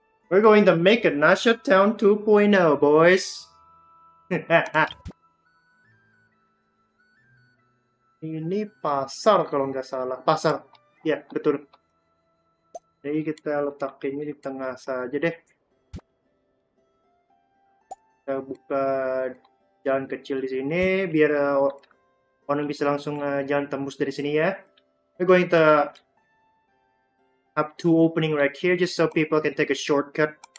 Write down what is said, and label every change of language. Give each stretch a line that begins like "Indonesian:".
English: We're going to make a Nasha Town 2.0, boys.
Indonesian: Ini pasar kalau nggak salah. Pasar. Ya, betul. Jadi kita letakinnya di tengah saja deh. Kita buka jalan kecil di sini biar orang bisa langsung jalan tembus dari sini ya.
English: We're going to have two opening right here just so people can take a shortcut.